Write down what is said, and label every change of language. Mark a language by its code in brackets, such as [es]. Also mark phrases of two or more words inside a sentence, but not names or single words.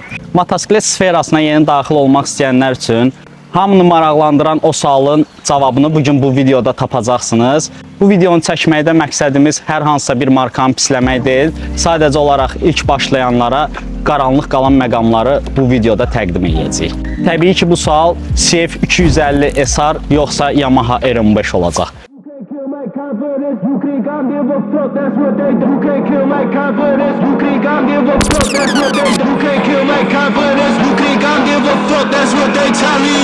[az] Motosiklet sferasına yeni daxil olmaq istəyənlər üçün hamını maraqlandıran o sualın cavabını bugün bu videoda tapacaqsınız. Bu videonu çəkməkdə məqsədimiz hər hansısa bir markanı pisləmək deyil. Sadəcə olaraq ilk başlayanlara qaranlıq qalan məqamları bu videoda təqdim edəcəyik. Təbii ki, bu sual CF 250 SR yoxsa Yamaha R15 olacaq. [en] You can't give a fuck, that's what they do. You can't kill my confidence. You can't give a fuck, that's what they do. You can't kill my confidence. You can't give a fuck, that's what they tell me.